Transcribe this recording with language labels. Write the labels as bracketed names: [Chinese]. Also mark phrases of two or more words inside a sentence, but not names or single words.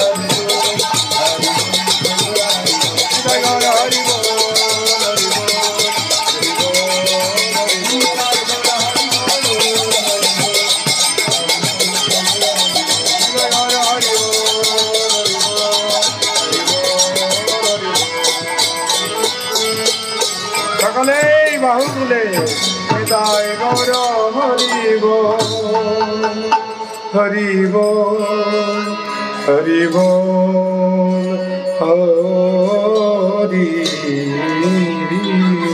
[Bangla] জয় গৌর হরি বোল, হরি বোল, হরি বোল, হরি বোল. জয় গৌর হরি বোল, হরি বোল, সকলে বাহু তুলে নিতাই গৌর হরিব হরিব হরিব হরি